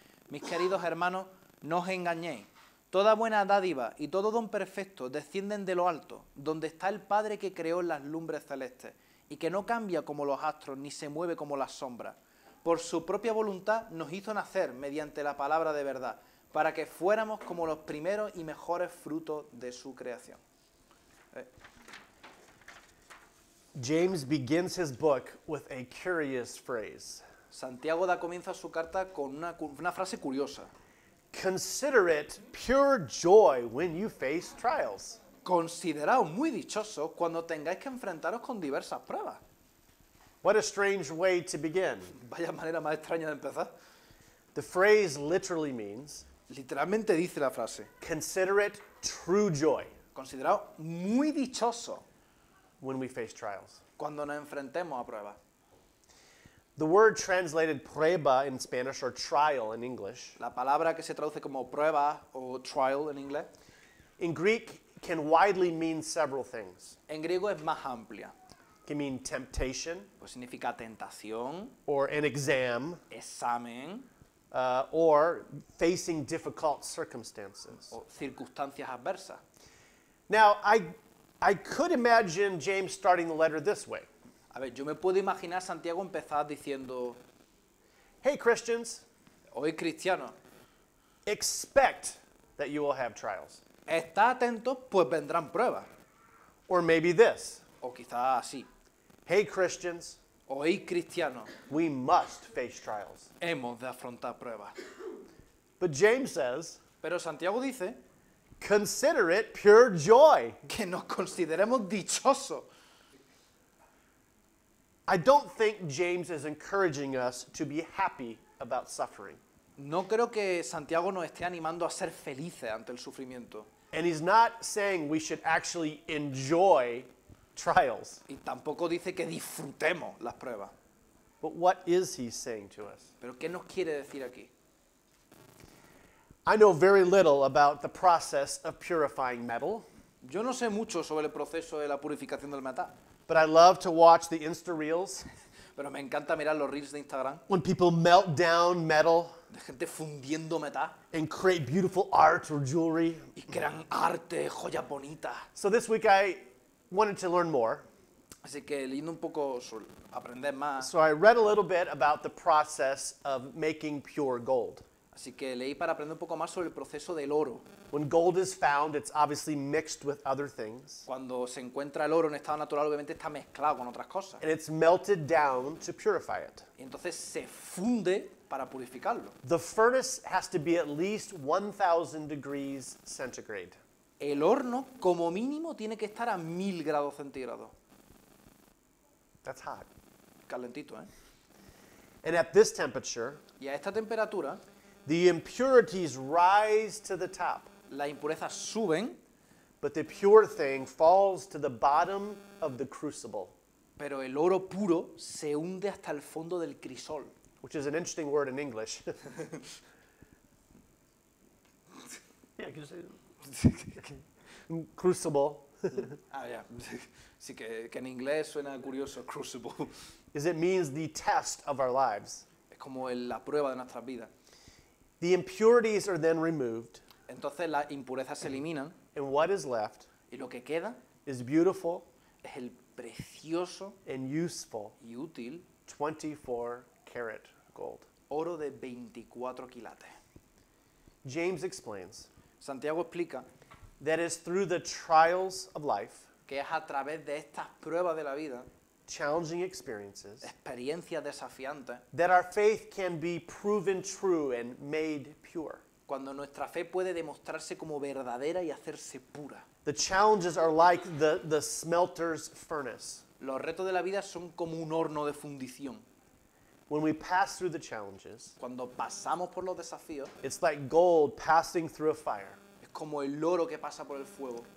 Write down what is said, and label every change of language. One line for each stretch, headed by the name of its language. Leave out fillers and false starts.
Spanish: Mis queridos hermanos, no os engañéis. Toda buena dádiva y todo don perfecto descienden de lo alto, donde está el Padre que creó las lumbres celestes, y que no cambia como los astros, ni se mueve como las sombras. Por su propia voluntad nos hizo nacer mediante la palabra de verdad, para que fuéramos como los primeros y mejores frutos de su creación.
English: James begins his book with a curious phrase.
Spanish: Santiago da comienzo a su carta con una frase curiosa.
English: Consider it pure joy when you face trials.
Spanish: Consideraos muy dichosos cuando tengáis que enfrentaros con diversas pruebas.
English: What a strange way to begin.
Spanish: Vaya manera más extraña de empezar.
English: The phrase literally means,
Spanish: Literalmente dice la frase,
English: consider it true joy
Spanish: consideraos muy dichosos
English: when we face trials.
Spanish: cuando nos enfrentemos a pruebas.
English: The word translated prueba in Spanish, or trial in English,
Spanish: La palabra que se traduce como prueba o trial en inglés,
English: in Greek can widely mean several things.
Spanish: en griego es más amplia.
English: It can mean temptation,
Spanish: Pues significa tentación,
English: or an exam,
Spanish: examen
English: or facing difficult circumstances.
Spanish: o circunstancias adversas.
English: Now, I could imagine James starting the letter this way.
Spanish: A ver, yo me puedo imaginar Santiago empezar diciendo,
English: Hey, Christians,
Spanish: hoy cristianos,
English: expect that you will have trials.
Spanish: estad atentos, pues vendrán pruebas.
English: Or maybe this.
Spanish: O quizás así,
English: Hey, Christians,
Spanish: hoy cristianos,
English: we must face trials.
Spanish: hemos de afrontar pruebas.
English: But James says,
Spanish: Pero Santiago dice
English: consider it pure joy.
Spanish: que nos consideremos dichosos.
English: I don't think James is encouraging us to be happy about suffering.
Spanish: No creo que Santiago nos esté animando a ser felices ante el sufrimiento.
English: And he's not saying we should actually enjoy trials.
Spanish: Y tampoco dice que disfrutemos las pruebas.
English: But what is he saying to us?
Spanish: Pero ¿qué nos quiere decir aquí?
English: I know very little about the process of purifying metal,
Spanish: Yo no sé mucho sobre el proceso de la purificación del metal,
English: but I love to watch the Insta Reels
Spanish: pero me encanta mirar los reels de Instagram
English: when people melt down metal
Spanish: de gente fundiendo metal
English: and create beautiful art or jewelry.
Spanish: y crean arte, joyas bonitas.
English: So this week I wanted to learn more.
Spanish: Así que leyendo un poco, sobre aprender más,
English: So I read a little bit about the process of making pure gold.
Spanish: así que leí para aprender un poco más sobre el proceso del oro.
English: When gold is found, it's obviously mixed with other things,
Spanish: Cuando se encuentra el oro en estado natural, obviamente está mezclado con otras cosas.
English: and it's melted down to purify it.
Spanish: Y entonces se funde para purificarlo.
English: The furnace has to be at least 1,000 degrees centigrade.
Spanish: El horno, como mínimo, tiene que estar a 1000 grados centígrados.
English: That's hot.
Spanish: Calentito, ¿eh?
English: And at this temperature,
Spanish: Y a esta temperatura,
English: The impurities rise to the top,
Spanish: Las impurezas suben,
English: but the pure thing falls to the bottom of the crucible,
Spanish: pero el oro puro se hunde hasta el fondo del crisol.
English: which is an interesting word in English. Yeah, can you say it? Crucible.
Spanish: Ah, ya. Sí, que en inglés suena curioso, crucible.
English: Is it means the test of our lives.
Spanish: Es como la prueba de nuestras vidas.
English: The impurities are then removed,
Spanish: Entonces las impurezas se eliminan
English: and what is left
Spanish: y lo que queda
English: is beautiful
Spanish: es el precioso
English: and useful
Spanish: y útil
English: 24 karat gold.
Spanish: oro de 24 quilates.
English: James explains
Spanish: Santiago explica
English: that is through the trials of life,
Spanish: que es a través de estas pruebas de la vida,
English: challenging experiences,
Spanish: experiencias desafiantes,
English: that our faith can be proven true and made pure.
Spanish: cuando nuestra fe puede demostrarse como verdadera y hacerse pura.
English: The challenges are like the smelter's furnace.
Spanish: Los retos de la vida son como un horno de fundición.
English: When we pass through the challenges,
Spanish: Cuando pasamos por los desafíos,
English: it's like gold passing through a fire.
Spanish: es como el oro que pasa por el fuego.